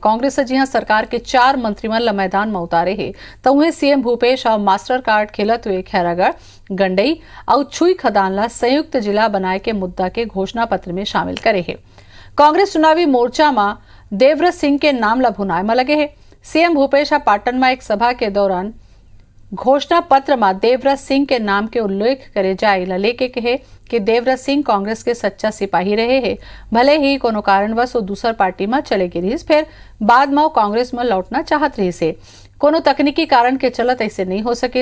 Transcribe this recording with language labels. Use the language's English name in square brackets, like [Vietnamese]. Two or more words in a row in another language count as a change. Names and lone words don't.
[Chhattisgarhi] कांग्रेस जी सरकार के 4 मंत्रिमंडल ल मैदान में उतारे है तो उन्हें सीएम भूपेश और [English] master card [Chhattisgarhi] खेलत हुए खैरागढ़, गंडई और छुई खदान ला संयुक्त जिला बनाए के मुद्दा के घोषणा पत्र में शामिल करे है। कांग्रेस चुनावी मोर्चा में देवव्रत सिंह के नाम ला भुनाए में लगे है। सीएम भूपेश पाटन में एक सभा के दौरान घोषणा पत्र में देवव्रत सिंह के नाम के उल्लेख करे जाए लेके कहे कि देवव्रत सिंह कांग्रेस के सच्चा सिपाही रहे हैं, भले ही कोनो कारणवश वो दूसर पार्टी में चले गई रही, फिर बाद में कांग्रेस में लौटना चाहत रही से कोनो तकनीकी कारण के चलत ऐसे नहीं हो सके।